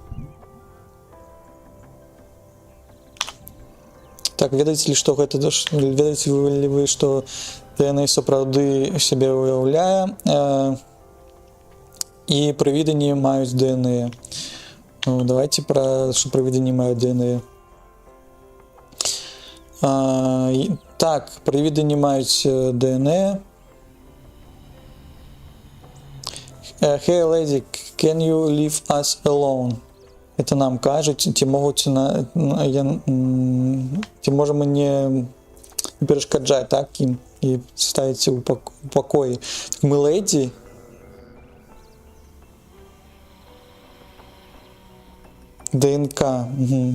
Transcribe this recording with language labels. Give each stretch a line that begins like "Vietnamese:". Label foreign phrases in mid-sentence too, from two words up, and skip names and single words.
Belarusian: Так, ведаеце ли, што гэта, ведаеце ли вы, што DNA сапраўды сябе уяўляе, і прывіданні маюць DNA. Ну, давайте пра што прывіданні маюць DNA. Так, прывіданні маюць DNA.
English: Hey lady, can you leave us alone?
Belarusian: это нам кажуць, ці могуць ці можа мы не перашкаджаць так ім і ставіць у пакоі. Мы лэдзі. ДНК. Угу.